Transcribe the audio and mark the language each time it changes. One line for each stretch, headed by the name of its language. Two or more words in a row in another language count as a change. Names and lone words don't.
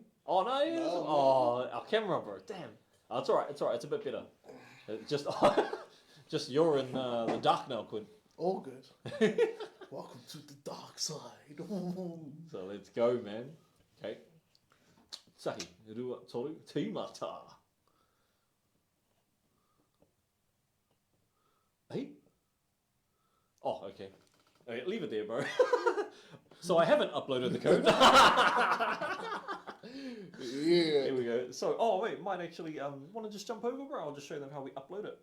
English: Oh no, it is. No, Oh, our camera, bro. Damn. Oh, it's alright. It's a bit better. Just you're in the dark now, Quin. All good. Welcome to the dark side. So let's go, man. Okay.
Māori: Sahi, rua toru tīmata.
English: Hey? Oh, okay. Okay, leave it there, bro. So I haven't uploaded the code. Yeah. Here we go. So, oh wait, might actually want to just jump over, bro. I'll just show them how we upload it.